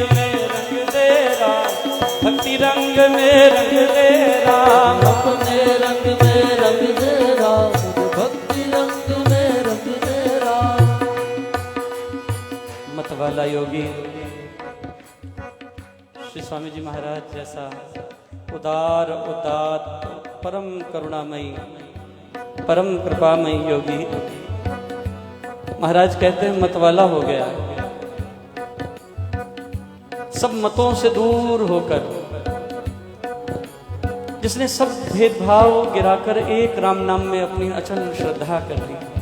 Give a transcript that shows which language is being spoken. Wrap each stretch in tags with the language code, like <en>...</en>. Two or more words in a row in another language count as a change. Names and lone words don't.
<hi>में रंग दे राम, भक्ति रंग में रंग दे राम। अपने रंग में रंग दे राम, भक्ति रंग में रंग दे राम। मतवाला योगी श्री स्वामी जी महाराज जैसा उदार उदात परम करुणामयी परम कृपामयी योगी महाराज कहते हैं मतवाला हो गया, सब मतों से दूर होकर, जिसने सब भेदभाव गिराकर एक राम नाम में अपनी अचल श्रद्धा कर ली,</hi>